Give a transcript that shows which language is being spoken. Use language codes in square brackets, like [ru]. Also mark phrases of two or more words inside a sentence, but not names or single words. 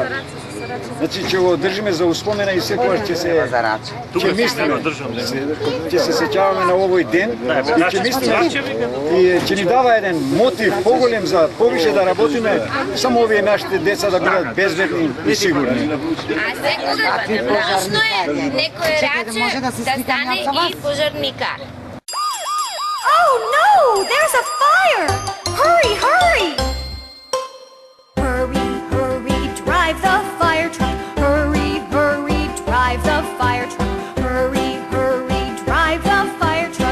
[mk] Значи ќе го држиме за успомена и секогаш ќе се ќе мислиме, ќе се сеќаваме на овој ден и ќе мислиме и ќе ни дава еден мотив поголем за повише да работиме, само овие нашите деца да бидат безбедни и сигурни. А секогаш важно е некој раче да стане и пожарникар. [en] Oh no! There's a fire! Hurry, hurry! Hurry, hurry, drive the fire truck. Hurry, hurry, drive the fire truck. Hurry, hurry, drive the fire truck.